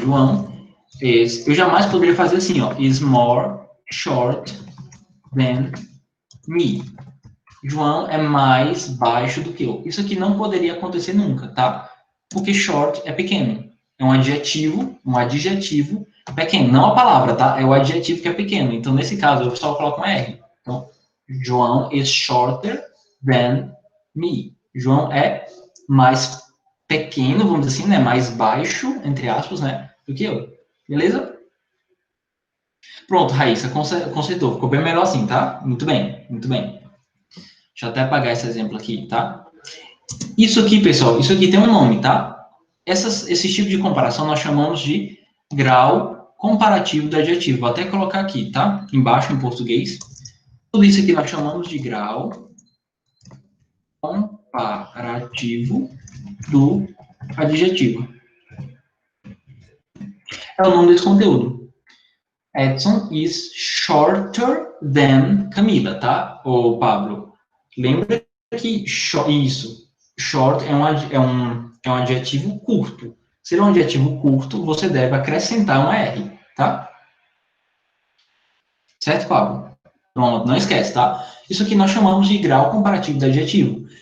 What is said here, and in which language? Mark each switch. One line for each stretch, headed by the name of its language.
Portuguese: João eu jamais poderia fazer assim, ó.
English: Is more short than me.
Portuguese: João é mais baixo do que eu. Isso aqui não poderia acontecer nunca, tá? Porque short é pequeno. É um adjetivo pequeno. Não a palavra, tá? É o adjetivo que é pequeno. Então, nesse caso, eu só coloco uma R.
English: Então, João is shorter than me.
Portuguese: João é mais pequeno, vamos dizer assim, né? Mais baixo, entre aspas, né? Do que eu. Beleza? Pronto, Raíssa, consertou. Ficou bem melhor assim, tá? Muito bem, muito bem. Deixa eu até apagar esse exemplo aqui, tá? Isso aqui, pessoal, isso aqui tem um nome, tá? Esse tipo de comparação nós chamamos de grau comparativo do adjetivo. Vou até colocar aqui, tá? Embaixo em português. Tudo isso aqui nós chamamos de grau comparativo do adjetivo. É o nome desse conteúdo.
English: Edson is shorter than Camila, tá?
Portuguese: Ô, Pablo, lembra que isso, short é um adjetivo curto. Se ele é um adjetivo curto, você deve acrescentar uma R, tá? Certo, Pablo? Pronto, não esquece, tá? Isso aqui nós chamamos de grau comparativo de adjetivo.